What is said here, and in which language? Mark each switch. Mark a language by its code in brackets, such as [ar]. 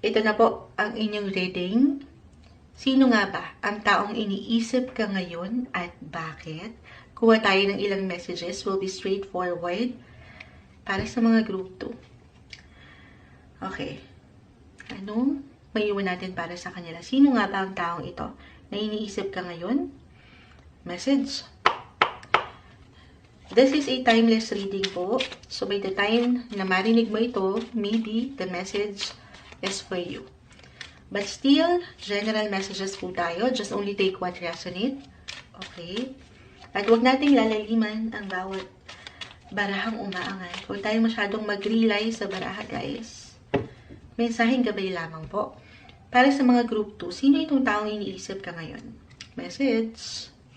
[tl] Ito na po ang inyong reading. Sino nga ba ang taong iniisip ka ngayon at bakit? Kuha tayo ng ilang messages. [en] Will be straightforward [tl] para sa mga Group 2. Okay. Anong maiwan natin para sa kanila? Sino nga ba ang taong ito na iniisip ka ngayon? [en] Message. This is a timeless reading po. So, by the time [tl] na marinig mo ito, [en] maybe the message is for you. But still, general messages [tl] po tayo. [en] Just only take what resonate. Okay? [tl] At huwag nating lalaliman ang bawat barahang umaangat. Huwag tayong masyadong mag-rely sa baraha, guys. Mensaheng gabay lamang po. Para sa mga group 2, sino itong taong iniisip ka ngayon? [en] Message.